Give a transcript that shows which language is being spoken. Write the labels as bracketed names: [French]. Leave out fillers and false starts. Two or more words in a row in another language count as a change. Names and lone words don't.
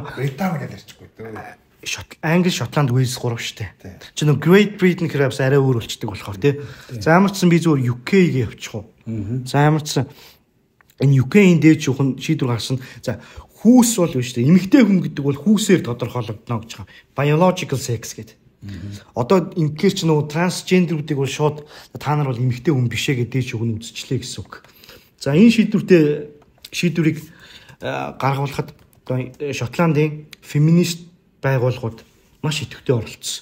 [Mongolian] Британи гэж ярьчихгүй дээ. Англи, Шотланд, Уэльс 3 штэ. Чи нэг Great Britain гэхээр бас арай өөр болчдөг болохоор те. За ямарчсан би зүгээр UK-гээ явчих уу. За ямарчсан энэ UK-ийн дээд шүүхэн шийдвэр гаргасан. За хүүс бол биш те. Эмэгтэй хүн гэдэг бол хүүсээр тодорхойлогдно гэж байгаа. [English] Biological sex гэдэг. [Mongolian] Одоо ингээр ч нөгөө трансгендерүүдийг бол шууд та нар бол эмэгтэй хүн бишээ гэдэг шүүгэн үзчихлээ гэсэн үг. За энэ шийдвэрийг гаргуулахад Шотландын феминист байгууллагууд маш идэвхтэй оролцсон.